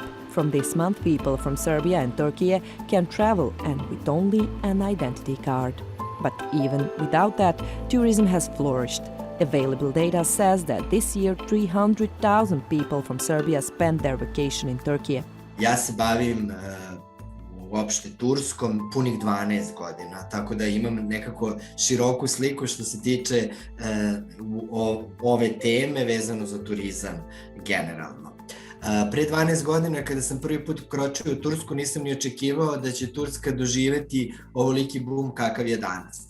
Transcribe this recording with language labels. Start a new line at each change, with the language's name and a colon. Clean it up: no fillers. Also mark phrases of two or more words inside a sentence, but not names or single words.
English: From this month, people from Serbia and Turkey can travel and with only an identity card. But even without that, tourism has flourished. Available data says that this year 300,000 people from Serbia spent their vacation in Turkey.
Serbian: Ja se bavim uopšte Turskom punih 12 godina, tako da imam nekako široku sliku što se tiče ove teme vezano za turizam generalno. Pre 12 godina kada sam prvi put kročio u Tursku nisam ni očekivao da će Turska doživeti ovoliki boom kakav je danas.